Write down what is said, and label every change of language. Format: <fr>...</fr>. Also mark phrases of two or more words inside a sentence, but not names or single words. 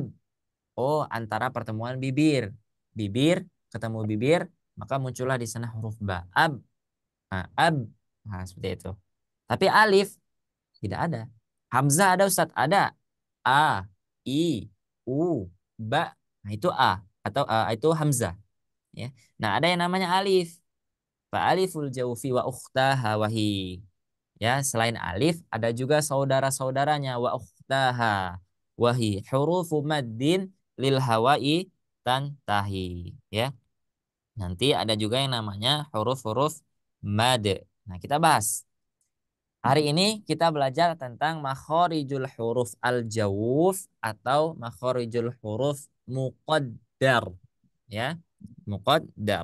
<id>Oh, antara pertemuan bibir. Bibir ketemu bibir, maka muncullah di sana huruf ba. Ab. Nah, ab. Nah, seperti itu. Tapi alif tidak ada. Hamzah ada Ustaz? Ada. A, I, U, Ba. Nah, itu A. Atau itu Hamzah. Ya. Nah, ada yang namanya alif.</id> <ar>فألف الجوف وأختاها وهي.</ar> <id>Ya, selain alif, ada juga saudara-saudaranya</id> <ar>وأختاها وهي. حروف مد للهواء تنتهي.</ar> <id>Ya. Nanti ada juga yang namanya huruf-huruf mad. Nah, kita bahas. Hari ini kita belajar tentang</id> <ar>مخارج الحروف الجوف</ar> <id>atau</id> <ar>مخارج الحروف مقدر.</ar> <id>Ya, muqaddar.</id>